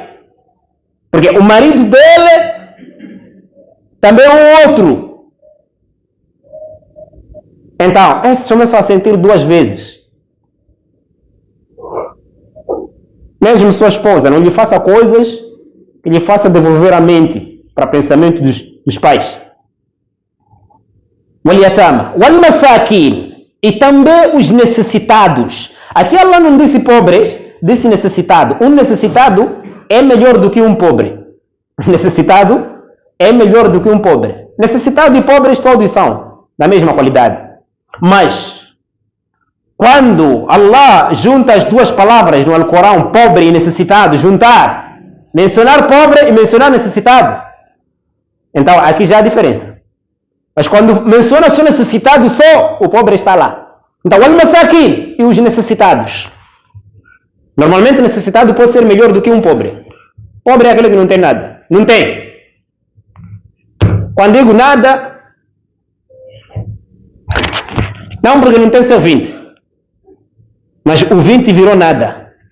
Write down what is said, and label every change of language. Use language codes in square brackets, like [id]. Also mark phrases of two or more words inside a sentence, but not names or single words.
[pt] Porque o marido dele também é um outro. Então, esses começam a sentir 2 vezes. Mesmo sua esposa não lhe faça coisas que lhe faça devolver a mente para o pensamento dos pais. [ar] واليتامى والمساكين, [pt] e também os necessitados. Aqui Allah não disse pobres, disse necessitado. Um necessitado é melhor do que um pobre. Necessitado é melhor do que um pobre. Necessitado e pobres todos são da mesma qualidade. Mas quando Allah junta as 2 palavras no Alcorão, pobre e necessitado, juntar, mencionar pobre e mencionar necessitado, então aqui já há diferença. Mas quando menciona só necessitado, só o pobre está lá. Então, al-masakin e os necessitados. Normalmente, necessitado pode ser melhor do que um pobre. Pobre é aquele que não tem nada. Não tem. Quando digo nada, não porque não tem seu 20. Mas o 20 virou nada.